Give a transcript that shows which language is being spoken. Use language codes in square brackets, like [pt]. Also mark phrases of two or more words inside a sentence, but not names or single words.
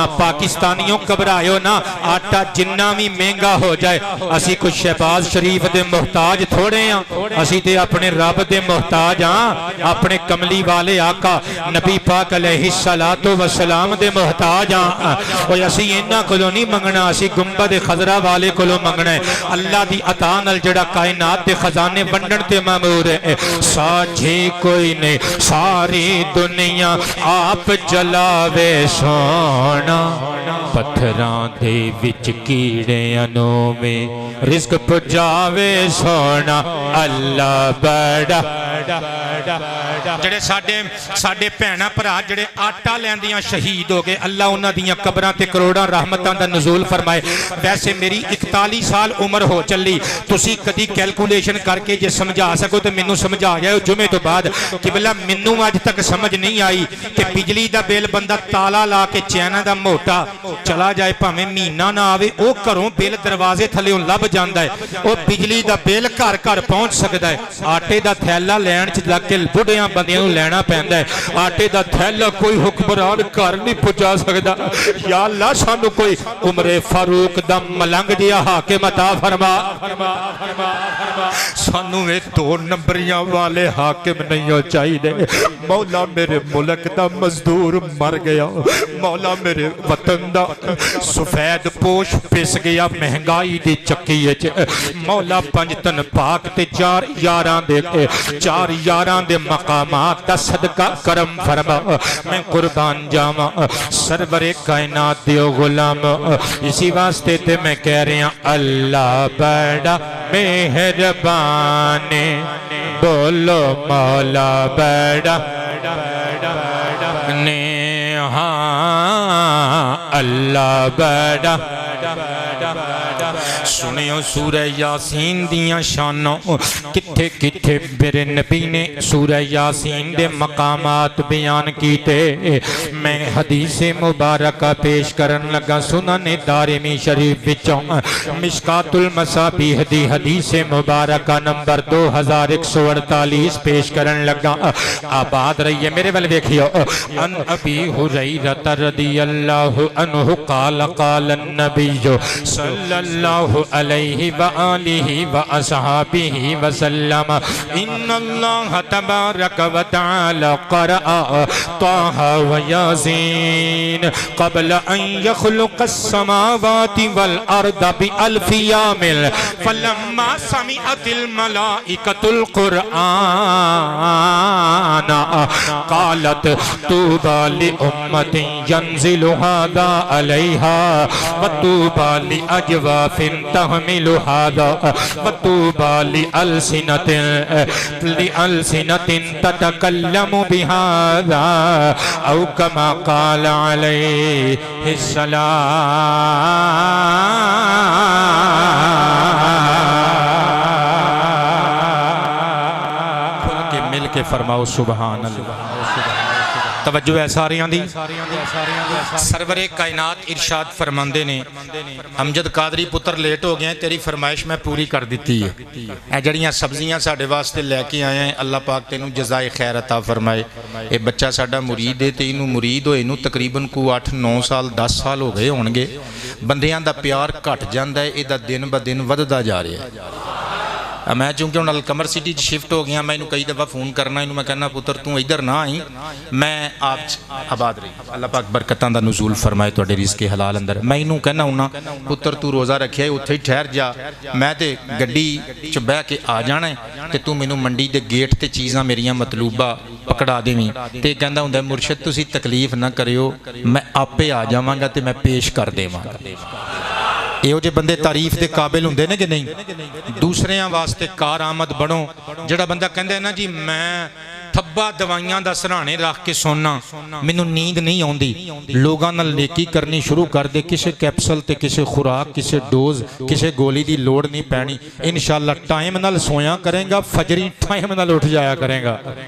[pa] پاکستانیوں گھبرائیو نا، آٹا جنہ بھی مہنگا ہو جائے اسی کچھ شہباز شریف دے محتاج تھوڑے ہیں، اسی تے اپنے رب دے محتاج ہاں، اپنے کملی والے آقا نبی پاک علیہ السلام دے محتاج ہاں۔ اور اسی انہاں کولوں نہیں منگنا، اسی گنبد خضرا والے کولوں منگنا ہے، اللہ دی عطا نال جڑا کائنات دے خزانے ونڈن تے مامور ہے۔ ساجھی کوئی نہیں ساری دنیا آپ جلاوے سونا۔ پتھراں دے وچ کیڑیاں نوں میں رزق پجاوے سونا اللہ بڑا جڑے ساڈے بھیناں بھرا جڑے آٹا لیندیاں شہید ہو گئے اللہ انہاں دیاں قبراں تے کروڑاں رحمتاں دا نزول فرمائے ویسے میری 41 سال عمر ہو چلی تسی کدی کیلکولیشن کر کے جے سمجھا سکو تے مینوں سمجھا جائے جمعے تو بعد قبلہ مینوں اج تک سمجھ نہیں آئی کہ بجلی دا بل بندہ تالا لا کے چینا دا موٹا چلا جائے بھاویں مہینہ نہ آوے او گھروں بل دروازے تھلےوں لب جاندا ہے او بجلی دا بل گھر گھر پہنچ سکدا ہے آٹے دا تھیلا لین چ لگ کے بڑھیاں بندیاں نوں لینا پیندا ہے آٹے دا تھیلا کوئی حکمران گھر نہیں پہنچا سکدا یا اللہ سانو کوئی عمر فاروق دا ملنگ جیا حاکم عطا فرما سانو اے 2 نمبریاں والے حاکم نہیں ہو چاہیے مولا میرے ملک دا مزدور مر گیا مولا میرے وطن دا سفید پوش پس گیا مہنگائی دی چکی وچ مولا 5 تن پاک تے 4 یاراں دے مقامات دا صدقہ کرم فرما میں قربان جاواں سرور کائنات دیو غلام اسی واسطے تے [ur] میں کہہ رہا ہوں [pa] اللہ بڑا مہربان بولو مولا بڑا ہاں اللہ بڑا سنیو سورہ یاسین دیاں شانوں کتھے کتھے میرے نبی نے سورہ یاسین دے مقامات بیان کیتے میں حدیث مبارکہ پیش کرن لگا سنن دارمی شریف وچوں مشکات المصابیح دی حدیث مبارکہ نمبر 2148 پیش کرن لگا آباد رہیے میرے والے دیکھیو [ar] ان ابی ہریرہ رضی اللہ عنہ قال قال النبی صلی اللہ علیہ وآلہ وآصحابہ وسلم ان اللہ تبارک و تعالی قرأ طه ویاسین قبل ان يخلق السماوات والارض بألف یام فلما سمعت الملائکۃ القرآن قالت طوبى لأمة ينزل هذا عليها وطوبى لأجواف تحمل هذا وطوبى لألسنة تتكلم بهذا أو كما قال عليه [pa] السلام مل کے فرماؤ سبحان اللہ توجہ ہے ساریاں دی سرور کائنات ارشاد فرماندے نے امجد قادری پتر لیٹ ہو گئے ہیں تیری فرمائش میں پوری کر دیتی ہے اے جڑیاں سبزیاں ساڑھے واسطے لے کے آئے ہیں اللہ پاک تینوں جزائے خیر عطا فرمائے اے بچہ ساڑھا مرید ہے تینوں مرید ہوئے انہوں تقریباً کو 8-9 سال 10 سال ہو گئے ہونگے بندیاں دا پیار کٹ جاندہ ہے اے دا دن با دن وددا جا رہے ہیں میں چونکہ انہوں القمر سٹی شفٹ ہو گیا میں انہوں کئی دفعہ فون کرنا انہوں میں کہنا پتر توں ادھر نہ آئیں میں آپ آباد رہی اللہ پاک برکتاں دا نزول فرمائے تو رزق حلال اندر میں انہوں کہنا ہوں پتر تو روزہ رکھیا ہے اتھے ہی ٹھہر جا میں تے گڈی چ بہ کے آ جانا ہے تے تو مینوں منڈی دے گیٹ تے چیزاں میریاں مطلوبہ پکڑا دیویں تے کہندا ہوندا مرشد تسی تکلیف نہ کریو میں آپے آ جاواں گا تے میں پیش کر دیواں گا یہ جو بندے تعریف دے قابل ہوندے نے کہ نہیں دوسریاں واسطے کار آمد بڑھو جڑا بندہ کہندے ہے نا جی میں تھبا دوائیاں دا سرانے رکھ کے سونا مینوں نیند نہیں ہوندی لوگاں نال نیکی کرنی شروع کر دے کسے کیپسل تے کسے خوراک کسے ڈوز کسے گولی دی لوڑ نہیں پینی انشاءاللہ ٹائم نال سویا کریں گا فجری ٹائم نال اٹھ جایا کریں گا